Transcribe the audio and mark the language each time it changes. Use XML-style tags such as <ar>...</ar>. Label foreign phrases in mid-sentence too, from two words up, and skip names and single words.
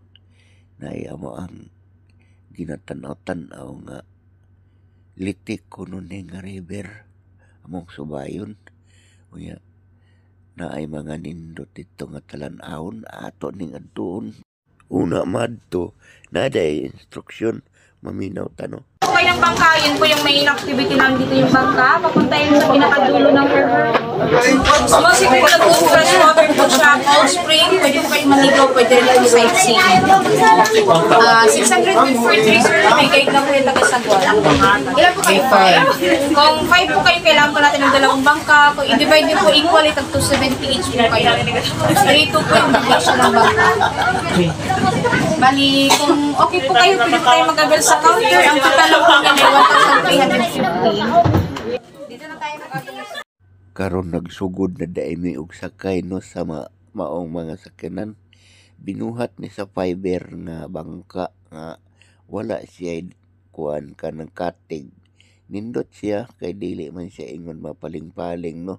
<ceb>Naya mo ang ginatanaw-tanaw nga litik kuno ni nga river among subayon. Unya naay mga nindot dito nga talan-awon ato ning adtuon. Una madto naday instruksyon maminaw tanong.</ceb> <tl>Okay ng bangka, yun po yung</tl> <en>main activity</en> <tl>namin dito yung bangka. Papunta yun sa pinakadulo ng river. Mostly po lagoon, freshwater po siya,</tl> <en>cold spring.</en> <tl>Pwede po kayo maligaw, pwede rin po sightseeing.</tl> <en>600 feet for 3, sir.</en> <tl>May guide na po yung taga-sagwa. Ilan po kayo? 5. Kung 5 po kayo, kailangan po natin ng dalawang bangka. Kung i-divide nyo po equally, tag 270 each po kayo. 3 po yung duration ng bangka. Bali, kung okay po kayo, pwede tayo mag-avail sa counter. Ang total lang po nila 1,350. Dito na tayo mag-avail.</tl> <ceb>Karon nagsugod na daimi og sakay no sa maong mga sakyanan. Binuhat ni sa fiber nga bangka nga wala siya kuan ka ng katig. Nindot siya kay dili man siya ingon mapaling-paling no.</ceb>